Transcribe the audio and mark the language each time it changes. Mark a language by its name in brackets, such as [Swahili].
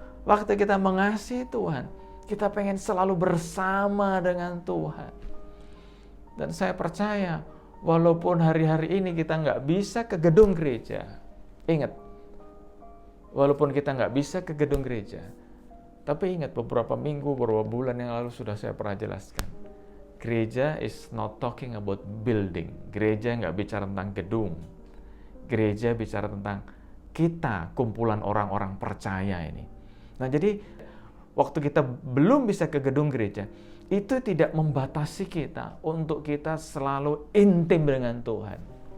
[Indonesian] Waktu kita mengasihi Tuhan, kita pengen selalu bersama dengan Tuhan. Dan saya percaya, walaupun hari-hari ini kita nggak bisa ke gedung gereja. Ingat, walaupun kita nggak bisa ke gedung gereja, tapi ingat beberapa minggu, beberapa bulan yang lalu sudah saya pernah jelaskan. [English] Gereja is not talking about building. [Indonesian] Gereja nggak bicara tentang gedung. Gereja bicara tentang kita, kumpulan orang-orang percaya ini. Nah jadi, waktu kita belum bisa ke gedung gereja, itu tidak membatasi kita untuk kita selalu intim dengan Tuhan.